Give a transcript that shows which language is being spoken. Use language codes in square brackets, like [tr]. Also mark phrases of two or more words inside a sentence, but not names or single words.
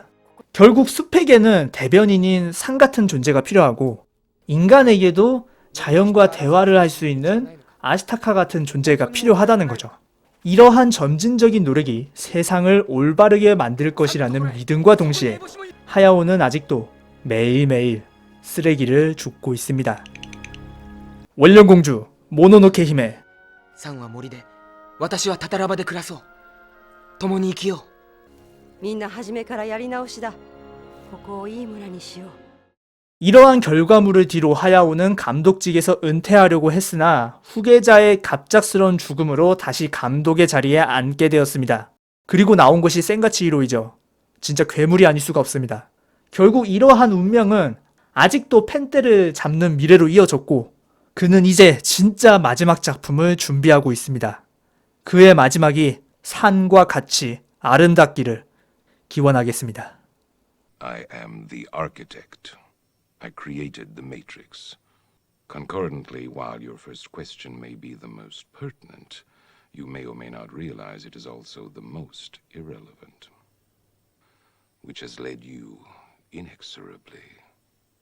[ko] 결국 숲에게는 대변인인 산 같은 존재가 필요하고 인간에게도 자연과 대화를 할 수 있는 아시타카 같은 존재가 필요하다는 거죠. 이러한 점진적인 노력이 세상을 올바르게 만들 것이라는 믿음과 동시에 하야오는 아직도 매일매일 쓰레기를 줍고 있습니다. 원령공주 모노노케 히메 [ja] サンは森で私はタタラバで暮らそう共に生きようみんな初めからやり直しだ。ここをいい村にしよう。 [ko] 이러한 결과물을 뒤로 하야오는 감독직에서 은퇴하려고 했으나 후계자의 갑작스러운 죽음으로 다시 감독의 자리에 앉게 되었습니다. 그리고 나온 것이 센가치히로이죠. 진짜 괴물이 아닐 수가 없습니다. 결국 이러한 운명은 아직도 펜떼를 잡는 미래로 이어졌고 그는 이제 진짜 마지막 작품을 준비하고 있습니다. 그의 마지막이 산과 같이 아름답기를 기원하겠습니다. [en] I am the architect. I created the Matrix. Concurrently, while your first question may be the most pertinent, you may or may not realize it is also the most irrelevant, which has led you inexorably here.